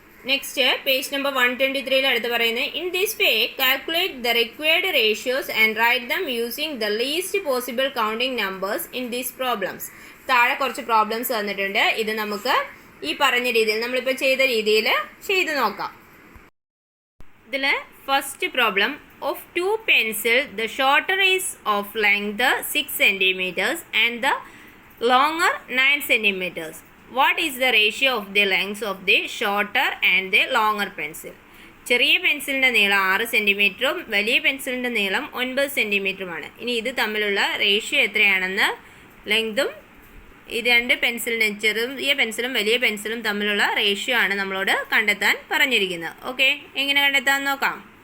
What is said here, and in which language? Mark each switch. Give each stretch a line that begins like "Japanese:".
English: next page number 123
Malayalam: അടുത്ത് പറയുന്നത്,
English: In this way calculate the required ratios and write them using the least possible counting numbers in these problems.
Malayalam: താഴെ കുറച്ച് problems തന്നിട്ടുണ്ട്. ഇത് നമുക്ക് ഈ പറഞ്ഞ രീതിയിൽ നമ്മളിപ്പോൾ ചെയ്ത രീതിയിൽ ചെയ്ത് നോക്കാം.
English: ഇതിൽ first problem, of 2 pencils the shorter is of length 6 centimeters and the longer 9 centimeters. What is the ratio of the lengths of the shorter and the longer pencil?
Malayalam: ചെറിയ പെൻസിലിൻ്റെ നീളം 6 സെൻറ്റിമീറ്ററും വലിയ പെൻസിലിൻ്റെ നീളം 9 സെൻറ്റിമീറ്ററുമാണ്. ഇനി ഇത് തമ്മിലുള്ള റേഷ്യോ എത്രയാണെന്ന്, ലെങ്തും ഈ 2 പെൻസിലിനും ചെറിയ പെൻസിലും വലിയ പെൻസിലും തമ്മിലുള്ള റേഷ്യോ ആണ് നമ്മളോട് കണ്ടെത്താൻ പറഞ്ഞിരിക്കുന്നത്. ഓക്കെ, എങ്ങനെ കണ്ടെത്താൻ നോക്കാം.